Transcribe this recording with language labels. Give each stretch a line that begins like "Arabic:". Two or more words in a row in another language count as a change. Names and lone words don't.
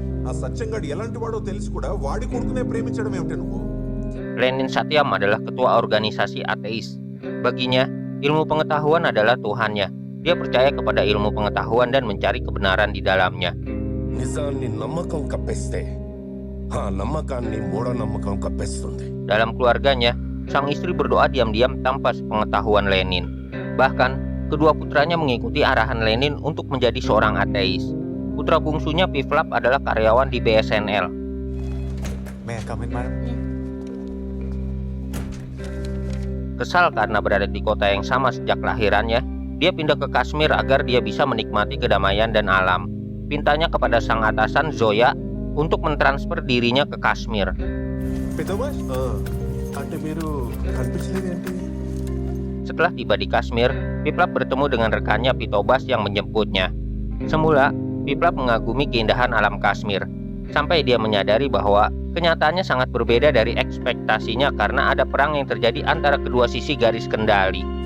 Telugu: ఆ సత్యంగాడు ఎలాంటి వాడో తెలిసి కూడా వాడి కొడుకునే ప్రేమించడం ఏమిటి నువ్వు?
Indonesian: Lenin Satyam adalah ketua organisasi ateis. Baginya, ilmu pengetahuan adalah Tuhannya. Dia percaya kepada ilmu pengetahuan dan mencari kebenaran di dalamnya.
Telugu: నిజాన్ని నమ్మకం కప్పేస్తే ఆ నమ్మకాన్ని మూఢనమ్మకం కప్పేస్తుంది.
Indonesian: Dalam keluarganya, sang istri berdoa diam-diam tanpa sepengetahuan Lenin. Bahkan, kedua putranya mengikuti arahan Lenin untuk menjadi seorang ateis. Putra bungsunya Pivlap adalah karyawan di BSNL.
English: May I come in, madam?
Indonesian: Kesal karena berada di kota yang sama sejak kelahirannya, dia pindah ke Kashmir agar dia bisa menikmati kedamaian dan alam. Pintanya kepada sang atasan Zoya untuk mentransfer dirinya ke Kashmir.
Telugu: Pitobash? Ante మీరు కనిపించలేదేంటి?
Indonesian: Setelah tiba di Kashmir, Pivlap bertemu dengan rekannya Pitobas yang menjemputnya. Semula, Pivlap mengagumi keindahan alam Kashmir, sampai dia menyadari bahwa kenyataannya sangat berbeda dari ekspektasinya karena ada perang yang terjadi antara kedua sisi garis kendali.